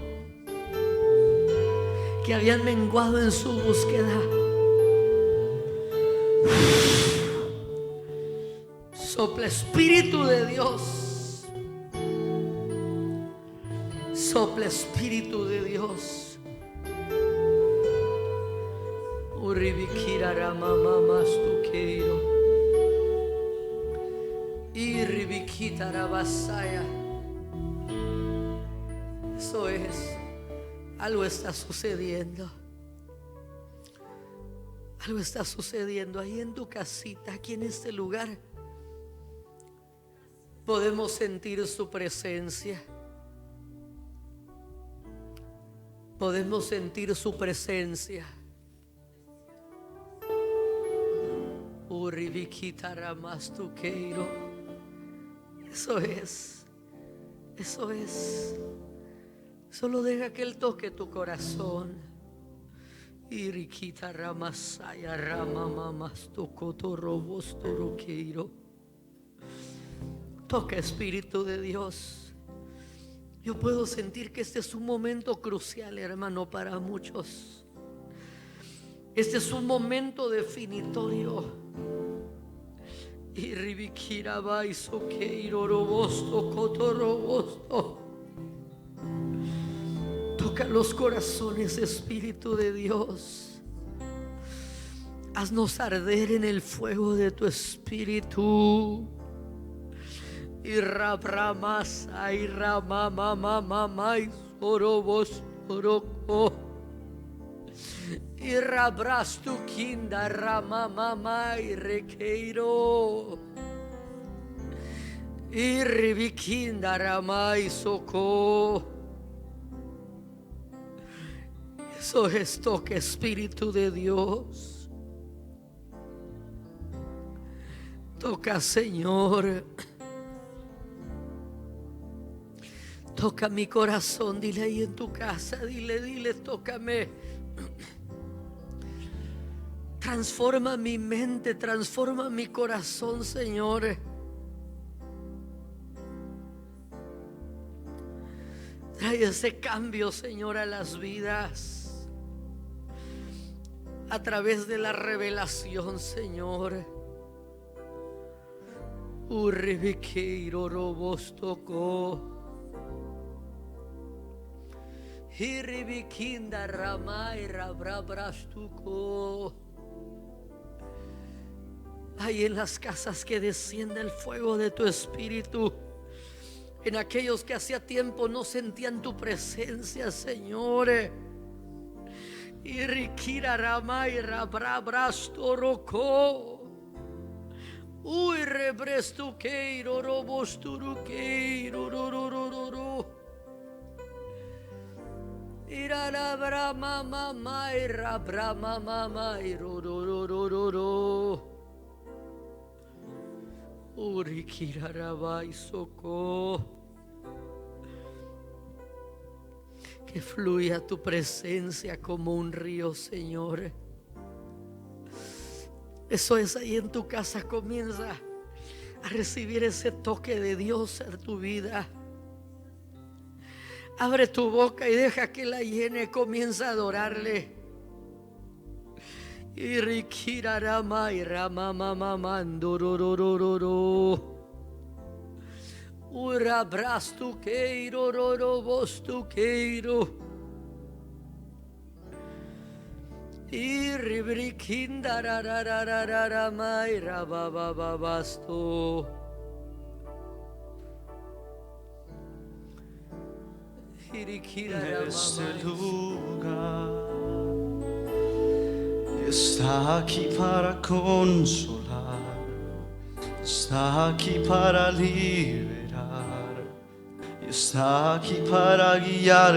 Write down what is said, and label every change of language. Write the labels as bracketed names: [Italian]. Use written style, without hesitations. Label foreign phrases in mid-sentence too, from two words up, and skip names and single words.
[Spanish] Que habían menguado en su búsqueda. Sopla, Espíritu de Dios. Sopla, Espíritu de Dios. Uribikira mama stukeiro. Iribikita rabasaya. Eso es. Algo está sucediendo. Algo está sucediendo ahí en tu casita, aquí en este lugar. Podemos sentir su presencia. podemos sentir su presencia. Eso es, eso es. Solo deja que Él toque tu corazón. Iriquita ramasaya ramamamastocotorobostoroqueiro. Toca, Espíritu de Dios. Yo puedo sentir que este es un momento crucial, hermano, para muchos. Este es un momento definitorio. Toca los corazones, Espíritu de Dios. Haznos arder en el fuego de tu Espíritu. Y rabrama y ramamamamama y sorobos oroco. Y rabras tu kinda ramamama y requeiro. Y ribikinda rama y soco. Eso es toque, Espíritu de Dios. Toca, Señor. Toca mi corazón. Dile ahí en tu casa. Dile, tócame. Transforma mi mente, transforma mi corazón, Señor. Trae ese cambio, Señor, a las vidas. A través de la revelación, Señor. Urribiqueiro robostoco. Hiribikinda ramay rabrabrastuco. Ahí en las casas que descienda el fuego de tu Espíritu. En aquellos que hacía tiempo no sentían tu presencia, Señor. Irikira ramay rabrabrastoroco. Uy rebrestuqueiro robosturuqueiro rororororo. Irara brama mama ira brama mama irororororo. Urikirarabai soco. Que fluya tu presencia como un río, Señor. Eso es, ahí en tu casa comienza a recibir ese toque de Dios en tu vida. Abre tu boca y deja que la llene. Comienza a adorarle. Y rikirarama y ramamamamandororororo. Urabrastuqueiro rorobostuqueiro. Y ribrikindarararararama y rababababasto. En este lugar está aquí para consolar, está aquí para liberar, está aquí para guiar.